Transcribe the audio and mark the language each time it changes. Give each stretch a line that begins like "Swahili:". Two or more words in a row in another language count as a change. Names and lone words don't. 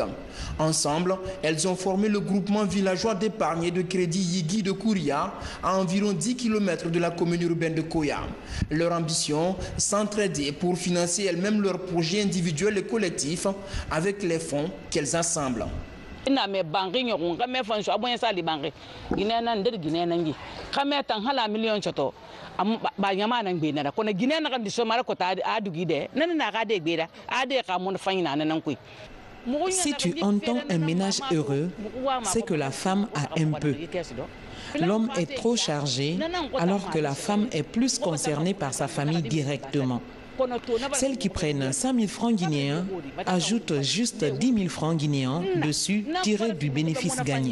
French: Ensemble, elles ont formé le groupement villageois d'épargne et de crédit Yigi de Kouria, à environ 10 km de la commune urbaine de Koya. Leur ambition, s'entraider pour financer elles-mêmes leurs projets individuels et collectifs avec les fonds qu'elles assemblent.
Susu: ina me bangi nyoko ngame fanso abonye sali bangi ginena ndir ginena ngi kame tan hala million choto am ba nyama nan gbe na ko na ginena kan diso mara ko ta adugi de nan na ga de gbe da ade ka mun fanyina nan kuy.
French: Si tu entends un ménage heureux, c'est que la femme a un peu. L'homme est trop chargé alors que la femme est plus concernée par sa famille directement. Celles qui prennent 5 000 francs guinéens ajoutent juste 10 000 francs guinéens dessus tirés du bénéfice gagné.